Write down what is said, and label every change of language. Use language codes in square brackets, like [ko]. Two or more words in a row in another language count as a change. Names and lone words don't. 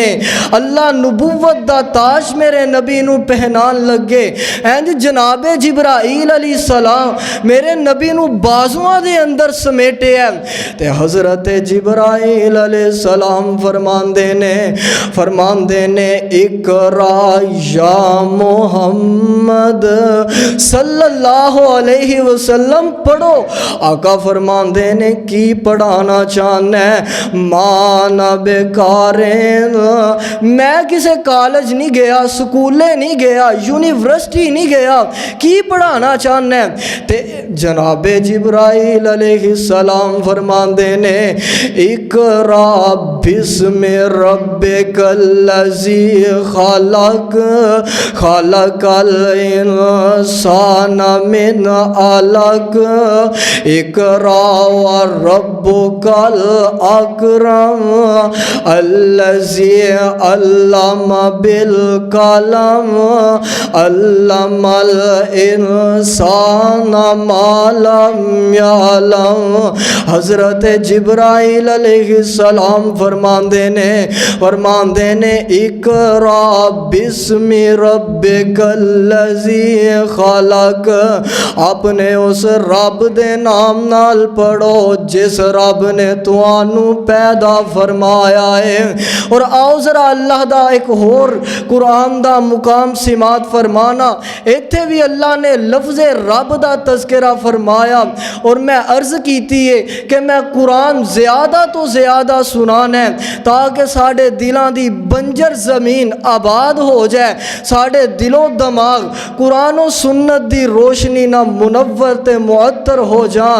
[pa] ਅੱਲਾਹ ਨਬੂਵਤ ਦਾ ਤਾਜ ਮੇਰੇ ਨਬੀ ਨੂੰ ਪਹਿਨਾਣ ਲੱਗੇ। ਇੰਜ ਜਨਾਬੇ ਜਿਬਰਾਈਲ [ar] علیہ السلام [pa] ਮੇਰੇ ਨਬੀ ਨੂੰ ਬਾਜੂਆਂ ਦੇ ਅੰਦਰ ਸਮੇਟੇ ਹੈ ਤੇ ਹਜ਼ਰਤ ਜਿਬਰਾਈਲ [ar] عليه السلام [pa] ਫ਼ਰਮਾਂਦੇ ਨੇ [ar] اقرأ يا محمد صلى الله عليه وسلم [pa] पढ़ो। ਆਕਾ ਫ਼ਰਮਾਂਦੇ ਨੇ ਕੀ ਪੜ੍ਹਾਉਣਾ ਚਾਹੁੰਦਾ ਹੈ? ਮਾਨਾ ਬੇਕਾਰੇਂ, ਮੈਂ ਕਿਸੀ ਕਾਲਜ ਨਹੀਂ ਗਿਆ, ਸਕੂਲੇ ਨਹੀਂ ਗਿਆ, ਯੂਨੀਵਰਸਿਟੀ ਨਹੀਂ ਗਿਆ, ਕੀ ਪੜ੍ਹਾਉਣਾ ਚਾਹੁੰਦਾ ਹੈ? ਤੇ ਜਨਾਬੇ ਜਿਬਰਾਈਲ [ar] عليه السلام [pa] ਫ਼ਰਮਾਂਦੇ ਨੇ [ar] اقرأ باسم ربك الذي خلق خلق الإنسان من علق اقرأ وربك الأكرم الذي علم بالقلم علم الإنسان ما لم يعلم. [pa] ਹਜ਼ਰਤ ਜਿਬਰਾਈਲ ਅਲੈਹਿੱਸਲਾਮ ਫ਼ਰਮਾਂਦੇ ਨੇ [ar] اقرأ باسم ربك الذي خلق, [pa] ਆਪਣੇ ਉਸ ਰੱਬ ਦੇ ਨਾਮ ਨਾਲ ਪੜ੍ਹੋ ਜਿਸ ਰੱਬ ਨੇ ਤੁਹਾਨੂੰ ਪੈਦਾ ਫ਼ਰਮਾਇਆ ਹੈ। ਔਰ ਆਓ ਜ਼ਰਾ ਅੱਲਾਹ ਦਾ ਇੱਕ ਹੋਰ ਕੁਰਾਨ ਦਾ ਮੁਕਾਮ ਸਿਮਾਤ ਫ਼ਰਮਾਣਾ। ਇੱਥੇ ਵੀ ਅੱਲਾਹ ਨੇ ਲਫ਼ਜ਼ ਰੱਬ ਦਾ ਤਜ਼ਕਿਰਾ ਫ਼ਰਮਾਇਆ ਔਰ ਮੈਂ ਅਰਜ਼ ਕੀਤੀ ਹੈ ਕਿ ਮੈਂ ਕੁਰਾਨ ਜ਼ਿਆਦਾ ਤੋਂ ਜ਼ਿਆਦਾ ਸੁਣਾਉਣਾ ਹੈ ਤਾਕਿ ਸਾਡੇ ਦਿਲਾਂ ਦੀ ਬੰਜਰ ਜ਼ਮੀਨ ਆਬਾਦ ਹੋ ਜਾਏ, ਸਾਡੇ ਦਿਲੋ ਦਿਮਾਗ਼ ਕੁਰਾਨ ਔਰ ਸੁੰਨਤ ਦੀ ਰੋਸ਼ਨੀ ਨਾ ਮੁਨੱਵਰ ਤੇ ਮੁਅੱਤਰ ਹੋ ਜਾਣ।